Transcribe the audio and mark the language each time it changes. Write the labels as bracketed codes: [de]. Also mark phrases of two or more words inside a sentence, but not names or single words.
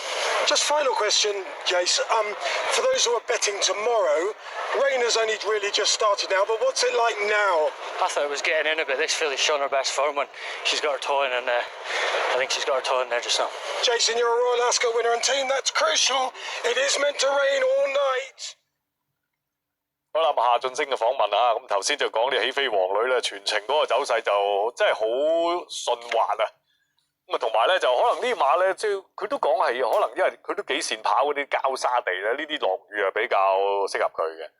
[en] Just final question, Jace. For those who are betting tomorrow, rain has only really just started now, but what's it like now? I thought it was getting in a bit. This filly's shown her best form when she's got her toe in, and I think she's got her toe in there just now. Jason, you're a Royal Ascot winner, and team, that's crucial. It is meant to rain all night. [yue] 好啦，夏俊升嘅訪問啊，咁頭先就講啲起飛王女咧，全程嗰個走勢就真係好順滑啊！咁啊，同埋咧就可能呢馬咧，即係佢都講係可能因為佢都幾善跑嗰啲膠沙地咧，呢啲落雨啊比較適合佢嘅。